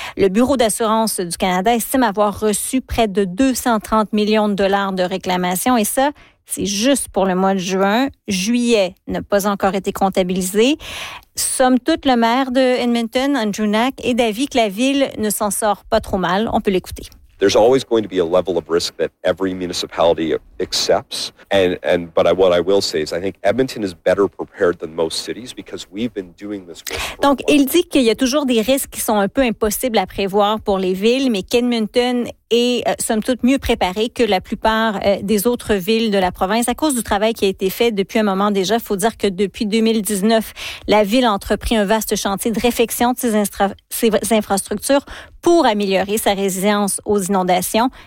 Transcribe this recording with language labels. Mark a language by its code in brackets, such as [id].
[fr] Le Bureau d'assurance du Canada estime avoir reçu près de 230 millions de dollars de réclamations et ça, C'est juste pour le mois de juin. Juillet n'a pas encore été comptabilisé. Somme toute, le maire de Edmonton, Andrew Knack, est d'avis que la ville ne s'en sort pas trop mal. On peut l'écouter. [en] There's always going to be a level of risk that every municipality accepts. But what I will say is I think Edmonton is better prepared than most cities because we've been doing this work. [fr] Donc, il dit qu'il y a toujours des risques qui sont un peu impossibles à prévoir pour les villes, mais qu'Edmonton est somme toute mieux préparé que la plupart des autres villes de la province à cause du travail qui a été fait depuis un moment déjà. Il faut dire que depuis 2019, la ville a entrepris un vaste chantier de réfection de ses infrastructures pour améliorer sa résilience aux inondations.